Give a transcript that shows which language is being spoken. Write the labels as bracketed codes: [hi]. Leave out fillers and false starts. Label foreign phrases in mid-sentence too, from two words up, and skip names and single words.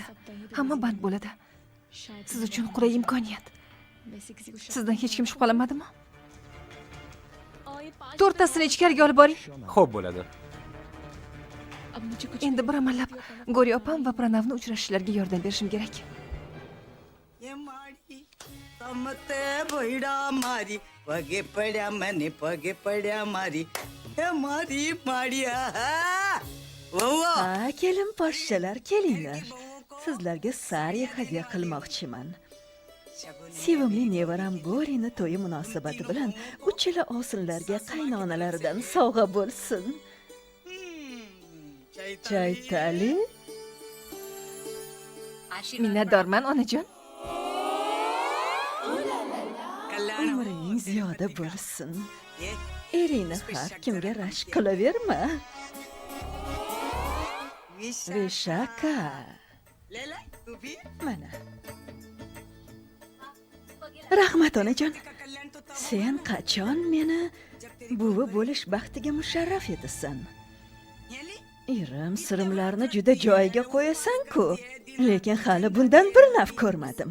[uz] Hamma band bo'ladi. Siz uchun qulay imkoniyat. Sizdan hech kim shubhalanmadimi? To'rttasini ichkariga olib boring. Xo'p, bo'ladi. Endi bir amallab Gori opam va Pranavni uchrashishlariga yordam berishim kerak. [gu] समते भैडा मारी पगे पड्या मने पगे पड्या मारी हे मारी माडिया [uz] Ha, kelin poshshalar, kelinglar. Sizlarga sari hadya qilmoqchiman. Sevimli nevaram Gorini to'yi munosabati bilan uchala osinlarga qaynonalaridan sovg'a bo'lsin. Chaytali, Minnatdorman onajon. umring ziyoda bo'lsin. Eringni har kimga rashk qilaverma. Vishaka. [hi] लेला तू भी [uz] Mana. Rahmat onajon. Sen qachon meni buvi bo'lish baxtiga musharraf etasan? Erim sirimlarni juda joyiga qo'yasan-ku, lekin hali bundan bir naf ko'rmadim.